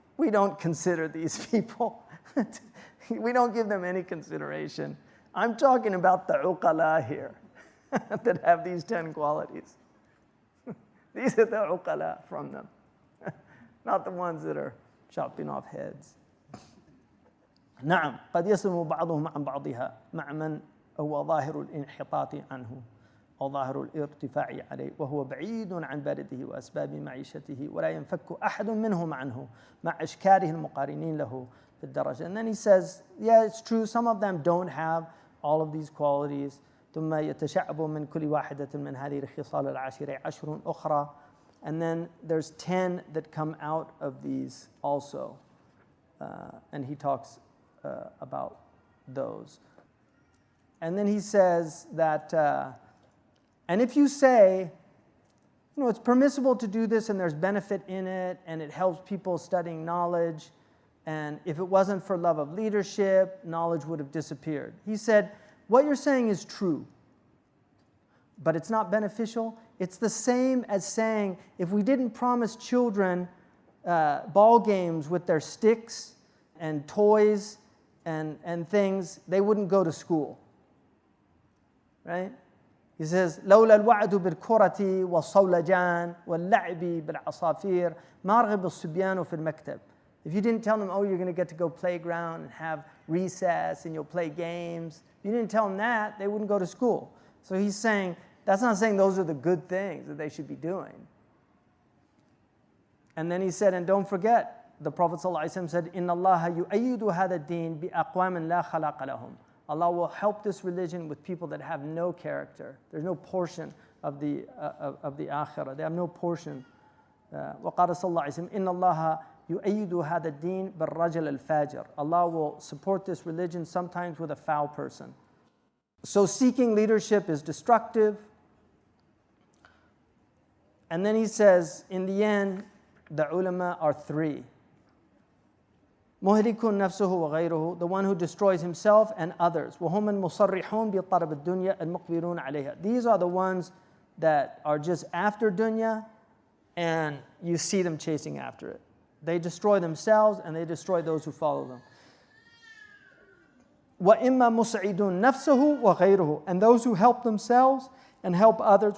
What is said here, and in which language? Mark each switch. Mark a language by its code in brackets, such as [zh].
[en] We don't consider these people. We don't give them any consideration. I'm talking about the uqala here that have these 10 qualities. These are the uqala from them, not the ones that are chopping off heads. [ar] نعم قد يسلم بعضهم عن بعضها مع من هو ظاهر الانحطاط عنه أو ظاهر الارتفاع عليه وهو بعيد عن بلده وأسباب معيشته ولا ينفك أحد منهم عنه مع أشكاله المقارنين له في الدرجة. [en] And then he says, yeah, it's true, some of them don't have all of these qualities. [ar] ثم يتشعب من كل واحدة من هذه الخصال العشرة 10 أخرى. [en] And then there's 10 that come out of these also. And he talks about those. And then he says that, and if you say, you know, it's permissible to do this and there's benefit in it and it helps people studying knowledge, and if it wasn't for love of leadership, knowledge would have disappeared. He said, what you're saying is true, but it's not beneficial. It's the same as saying, if we didn't promise children ball games with their sticks and toys and things, they wouldn't go to school. Right? He says, [ar] لولا الوعد بالكرة والصولجان واللعب بالعصافير ما رغب الصبيان في المكتب. [en] If you didn't tell them, oh, you're going to get to go playground and have recess and you'll play games, if you didn't tell them that, they wouldn't go to school. So he's saying, that's not saying those are the good things that they should be doing. And then he said, and don't forget, the Prophet ﷺ said, [ar] إِنَّ اللَّهَ يُؤَيِّدُ هَذَا الدِّينِ بِأَقْوَامٍ لَا خَلَقَ لَهُم. [en] Allah will help this religion with people that have no character. There's no portion of the akhirah. They have no portion. [ar] وقال صلى الله عليه وسلم إن الله يؤيد هذا الدين بالرجل الفاجر. [en] Allah will support this religion sometimes with a foul person. So seeking leadership is destructive. And then he says, in the end, the ulama are 3. [ar] مهلك نفسه وغيره, [en] the one who destroys himself and others. [ar] وهم المصرحون بطلب الدنيا المقبلون عليها. [en] These are the ones that are just after dunya, and you see them chasing after it. They destroy themselves and they destroy those who follow them. [ar] وإما مسعدون نفسه وغيره, [en] and those who help themselves and help others.